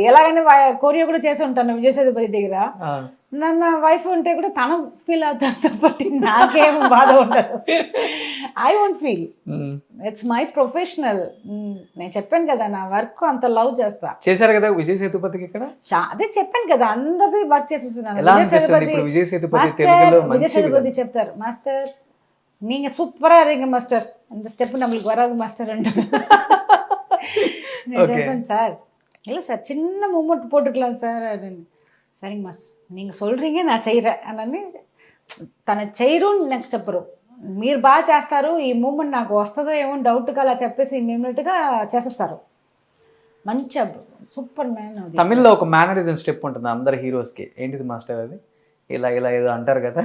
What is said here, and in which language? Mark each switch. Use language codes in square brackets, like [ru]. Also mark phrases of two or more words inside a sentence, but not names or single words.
[te] ఎలాగని కోరియో కూడా చేసి ఉంటాను విజయ్ సేతుపతి దగ్గర. నన్న వైఫ్ ఉంటే కూడా తన ఫీల్ అవుతాను బట్టి నాకేం బాధ ఉండదు. [en] I won't feel, it's my professional. [te] నేను చెప్పాను కదా, నా వర్క్ అంత లవ్ చేస్తా. చేశారు కదా విజయ్ సేతుపతికి ఇక్కడ? అదే చెప్పాను కదా, అందరిది వర్క్ చేసేస్తున్నాను. విజయ్ [ta] సేతుపతి చెప్తారు, మాస్టర్ நீங்க சூப்பரா இருக்கீங்க மாஸ்டர், அந்த ஸ்டெப் நம்மளுக்கு வராது மாஸ்டர் అంటారు. [te] నేను చెప్పాను, సార్ [ta] இல்லை சார் சின்ன மூமெண்ட் போட்டுக்கலாம் சார் அப்படின்னு. சரிங்க மாஸ்టర్, நீங்கள் சொல்கிறீங்க நான் செய்கிறேன் [te] అని తను చేయరు, నాకు చెప్పరు. మీరు బాగా చేస్తారు, ఈ మూమెంట్ నాకు వస్తుందో ఏమో డౌట్గా అలా చెప్పేసి ఇమ్మీడియట్గా చేసేస్తారు. మంచి సూపర్ మ్యాన్. తమిళ్లో ఒక మేనరిజం స్టెప్ ఉంటుంది అందరు హీరోస్కి, ఏంటిది మాస్టర్ అది? ఇలా ఇలా ఏదో అంటారు కదా.